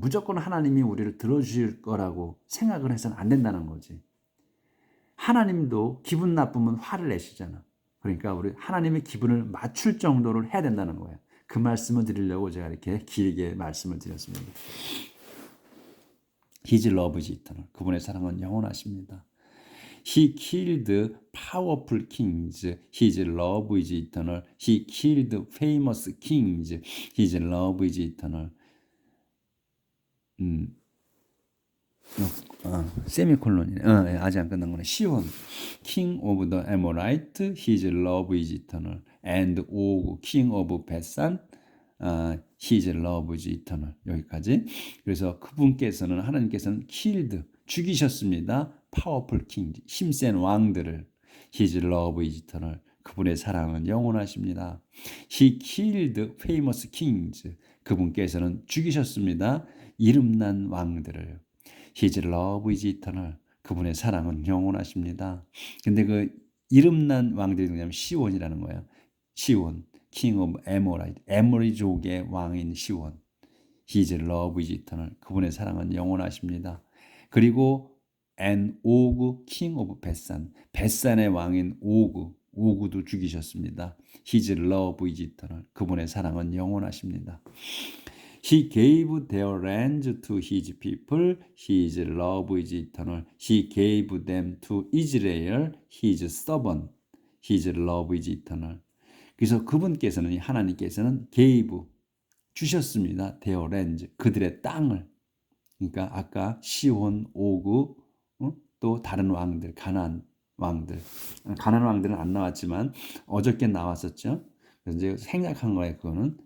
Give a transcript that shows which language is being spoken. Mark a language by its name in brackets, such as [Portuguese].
[Korean] 무조건 하나님이 우리를 들어주실 거라고 생각을 해서는 안 된다는 거지. 하나님도 기분 나쁘면 화를 내시잖아. 그러니까 우리 하나님의 기분을 맞출 정도로 해야 된다는 거예요. 그 말씀을 드리려고 제가 이렇게 길게 말씀을 드렸습니다. [English] His love is eternal. [Korean] 그분의 사랑은 영원하십니다. [English] He killed powerful kings. His love is eternal. He killed famous kings. His love is eternal. [Korean] 세미콜론이네. 아직 안 끝난 거네. [English] 시온, King of the Amorite, His love is eternal. And Og, King of Basan, His love is eternal. [Korean] 여기까지. 그래서 그분께서는 하나님께서는 [English] killed, [Korean] 죽이셨습니다. [English] Powerful king, [Korean] 힘센 왕들을. [English] His love is eternal. [Korean] 그분의 사랑은 영원하십니다. [English] He killed famous kings. [Korean] 그분께서는 죽이셨습니다. 이름난 왕들을. [English] His love is eternal. [Korean] 그분의 사랑은 영원하십니다. 근데 그 이름난 왕들이 누구냐면 시온이라는 거예요. 시온, [English] King of Amorite, [Korean] 에모리족의 왕인 시온. [English] His love is eternal. [Korean] 그분의 사랑은 영원하십니다. 그리고 and Og, King of Basan, 베산의 왕인 오구도 죽이셨습니다. [English] His love is eternal. [Korean] 그분의 사랑은 영원하십니다. [English] He gave their lands to his people. His love is eternal. He gave them to Israel, his servant. His love is eternal. [Korean] 그래서 그분께서는 하나님께서는 [English] gave [Korean] 주셨습니다. [English] their lands [Korean] 그들의 땅을. 그러니까 아까 시온, 오구, 또 다른 왕들, 가나안 왕들. 가나안 왕들은 안 나왔지만 어저께 나왔었죠. 그래서 이제 생략한 거예요, 그거는.